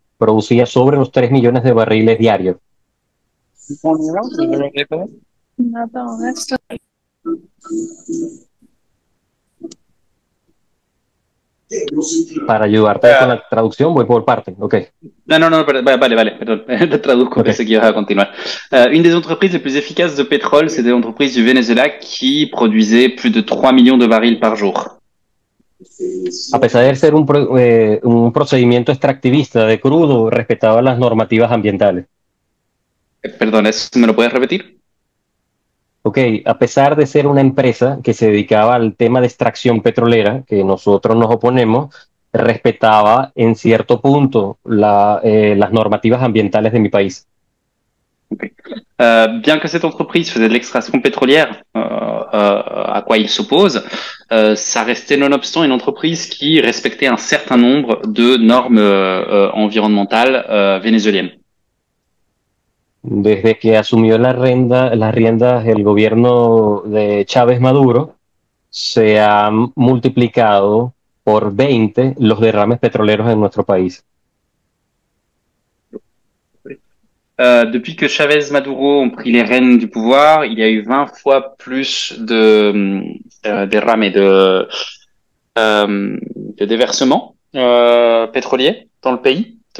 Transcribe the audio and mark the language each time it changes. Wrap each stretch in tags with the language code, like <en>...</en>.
<es>Producía sobre los 3 millones de barriles diarios. Para ayudarte con la traducción, voy por parte. Okay. Non, vale, pardon. Te traduzco, pensé que ibas a continuar.</es> <fr>Une des entreprises les plus efficaces de pétrole, c'est des entreprises du Venezuela qui produisaient plus de 3 millions de barils par jour.</fr> <es>A pesar de ser un procedimiento extractivista de crudo, respetaba las normativas ambientales. Perdón, ¿me lo puedes repetir? Ok, a pesar de ser una empresa que se dedicaba al tema de extracción petrolera, que nosotros nos oponemos, respetaba en cierto punto las normativas ambientales de mi país. Okay.</es> <fr>Bien que cette entreprise faisait de l'extraction pétrolière, à quoi il s'oppose, ça restait nonobstant une entreprise qui respectait un certain nombre de normes environnementales vénézuéliennes.</fr> <es>Desde que asumió las riendas el gobierno de Chávez Maduro, se han multiplicado por 20 los derrames petroleros en nuestro país.</es> <fr>Depuis que Chavez Maduro ont pris les rênes du pouvoir, il y a eu 20 fois plus de derrames et de déversements pétroliers dans le pays,</fr>